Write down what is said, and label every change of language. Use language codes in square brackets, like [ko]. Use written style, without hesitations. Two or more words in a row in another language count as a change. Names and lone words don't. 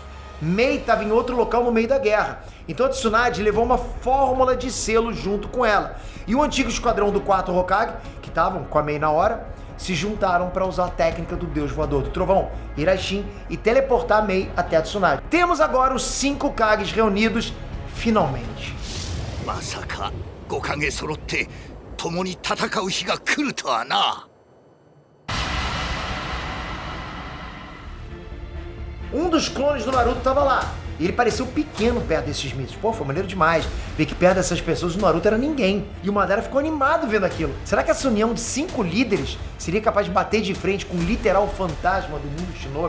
[pt] Mei estava em outro local no meio da guerra. Então a Tsunade levou uma fórmula de selo junto com ela. E o antigo esquadrão do 4º Hokage, que estavam com a Mei na hora, se juntaram para usar a técnica do Deus Voador do Trovão, Iraishin, e teleportar a Mei até a Tsunade. Temos agora os 5 Kages reunidos, finalmente. [ja] まさか、5影揃って、共に戦う日が来るとはな. [pt] Um dos clones do Naruto estava lá. E ele pareceu pequeno perto desses mitos. Pô, foi maneiro demais. Ver que perto dessas pessoas o Naruto era ninguém. E o Madara ficou animado vendo aquilo. Será que essa união de 5 líderes seria capaz de bater de frente com o literal fantasma do mundo Shinobi?